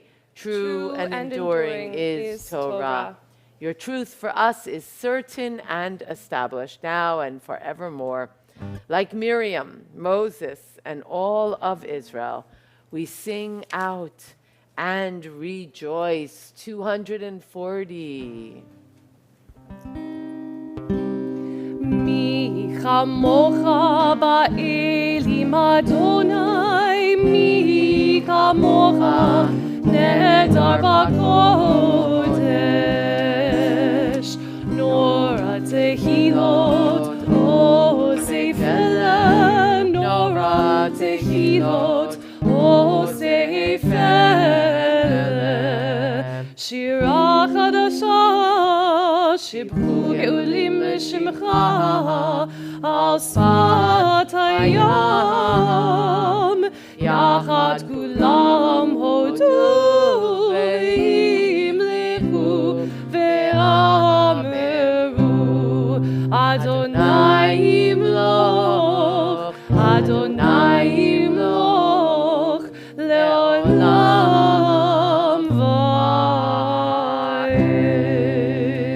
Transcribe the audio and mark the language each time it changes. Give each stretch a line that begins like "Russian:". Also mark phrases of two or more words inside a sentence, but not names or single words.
English: True and enduring is Torah. Your truth for us is certain and established now and forevermore. Like Miriam, Moses, and all of Israel, we sing out and rejoice. 240.
Hebrew: מי כמכה באלים אדני, מי כמכה נאדר בקדש, נורא תהלת או ספר, נורא תהלת או ספר, שירה חדשה שבחו גאולים שמך על שפת הים, יחד כלם הודו והמליכו ואמרו אדני ימלך, אדני ימלך לעולם ועד.